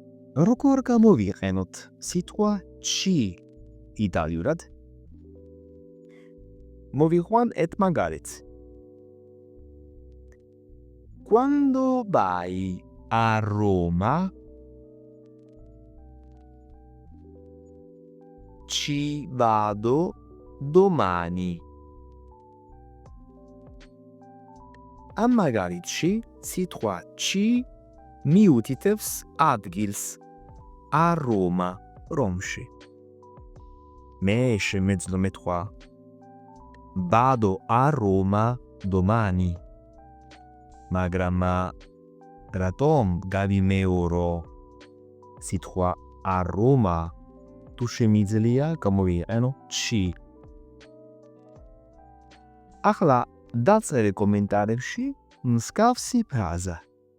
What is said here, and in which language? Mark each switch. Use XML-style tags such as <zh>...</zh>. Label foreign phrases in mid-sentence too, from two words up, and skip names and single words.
<ka>როგორ გამოვიყენოთ სიტყვა ci იტალიურად? მოვიყვან ერთ მაგალითს.</ka> <it>Quando vai a Roma, ci vado domani.</it> <ka>ამ მაგალითში სიტყვა ci მიუთითებს ადგილს</ka> <it>a Roma,</it> <ka>რომში. მე შემეძლო მეთქვა</ka> <it>vado a Roma domani.</it> <ka>მაგრამ რატომ გავიმეორო სიტყვა</ka> <it>a Roma</it> <ka>თუ შემიძლია გამოვიყენო ci. ახლა დაწერე კომენტარებში მსგავსი ფრაზა.</ka>